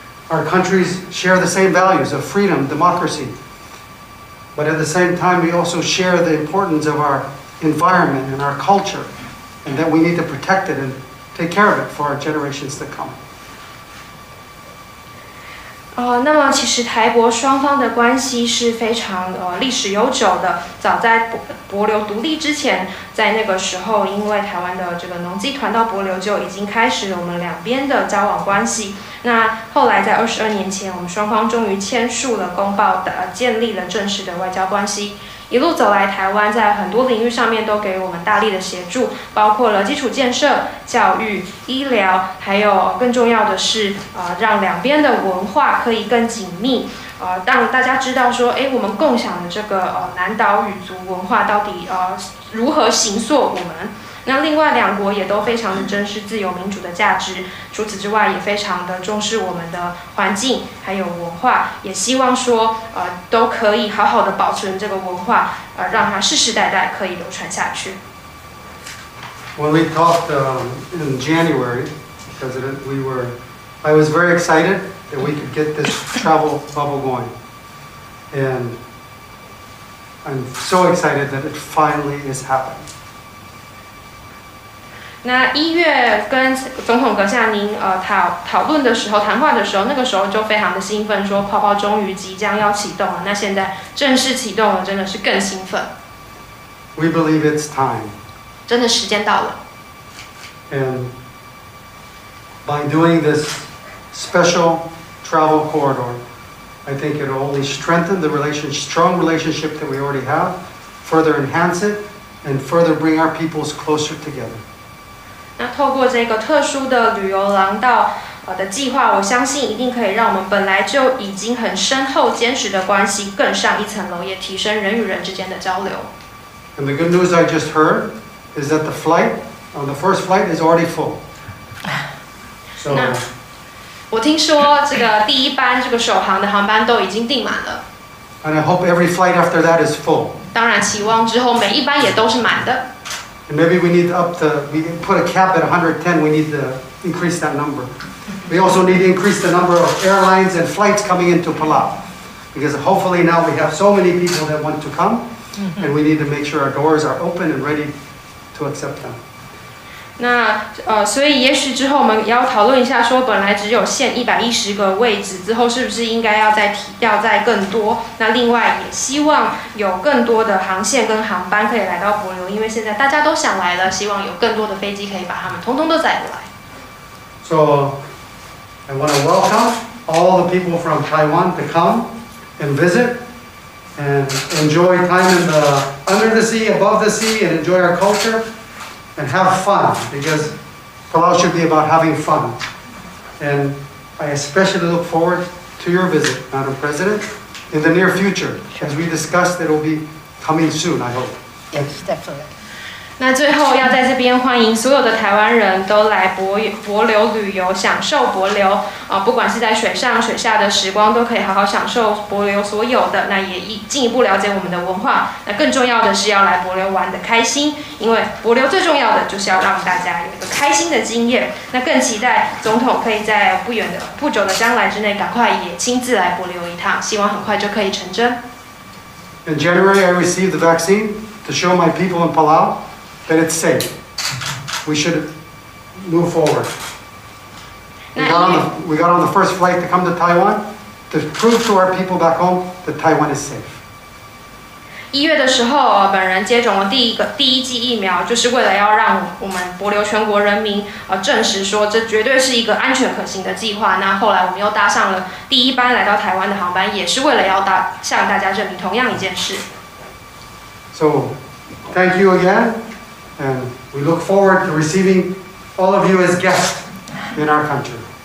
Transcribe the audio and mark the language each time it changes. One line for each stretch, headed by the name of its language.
English: Our countries share the same values of freedom, democracy, but at the same time, we also share the importance of our environment and our culture, and that we need to protect it and take care of it for our generations to come.
Chinese: 那么其实台帛双方的关系是非常历史悠久的。早在帛琉独立之前，在那个时候，因为台湾的这个农机团到帛琉就已经开始了我们两边的交往关系。那后来在22年前，我们双方终于签署了公报建立了正式的外交关系。一路走来，台湾在很多领域上面都给我们大力的协助，包括了基础建设、教育、医疗，还有更重要的是，让两边的文化可以更紧密，让大家知道说，我们共享的这个南岛语族文化到底如何形塑我们。那另外两国也都非常的珍视自由民主的价值，除此之外也非常的重视我们的环境还有文化，也希望说都可以好好的保存这个文化，让它世世代代可以流传下去。
English: When we talked in January, President, I was very excited that we could get this travel bubble going, and I'm so excited that it finally is happening.
Chinese: 那1月跟总统阁下您讨论的时候，谈话的时候，那个时候就非常的兴奋，说泡泡终于即将要启动了。那现在正式启动了，真的是更兴奋。
English: We believe it's time.
Chinese: 真的时间到了。
English: And by doing this special travel corridor, I think it will only strengthen the strong relationship that we already have, further enhance it, and further bring our peoples closer together.
Chinese: 那透过这个特殊的旅游廊道的计划，我相信一定可以让我们本来就已经很深厚坚实的关系更上一层楼，也提升人与人之间的交流。
English: And the good news I just heard is that the first flight is already full. So
Chinese: 我听说这个第一班这个首航的航班都已经订满了。
English: And I hope every flight after that is full.
Chinese: 当然，期望之后每一班也都是满的。
English: And maybe we need we put a cap at 110. We need to increase that number. We also need to increase the number of airlines and flights coming into Palau, because hopefully now we have so many people that want to come, and we need to make sure our doors are open and ready to accept them.
Chinese: 那所以也许之后我们也要讨论一下，说本来只有限110个位置，之后是不是应该要再更多？那另外也希望有更多的航线跟航班可以来到帛琉，因为现在大家都想来了，希望有更多的飞机可以把他们通通都载过来。
English: So I want to welcome all the people from Taiwan to come and visit and enjoy time under the sea, above the sea, and enjoy our culture. And have fun, because Palau should be about having fun. And I especially look forward to your visit, Madam President, in the near future. As we discussed, it will be coming soon, I hope. Yes, definitely.
Chinese: 那最后要在这边欢迎所有的台湾人都来帛琉旅游，享受帛琉不管是在水上水下的时光，都可以好好享受帛琉所有的。那也进一步了解我们的文化。那更重要的是要来帛琉玩得开心，因为帛琉最重要的就是要让大家有一个开心的经验。那更期待总统可以在不久的将来之内，赶快也亲自来帛琉一趟，希望很快就可以成真。
English: In January, I received the vaccine to show my people in Palau that it's safe. We should move forward. We got on the first flight to come to Taiwan to prove to our people back home that Taiwan is safe.
Chinese: 1月的时候，本人接种了第一剂疫苗，就是为了要让我们帛琉全国人民证实说这绝对是一个安全可行的计划。那后来我们又搭上了第一班来到台湾的航班，也是为了要向大家证明同样一件事。
English: So, thank you again. And we look forward to receiving all of you as guests in our country.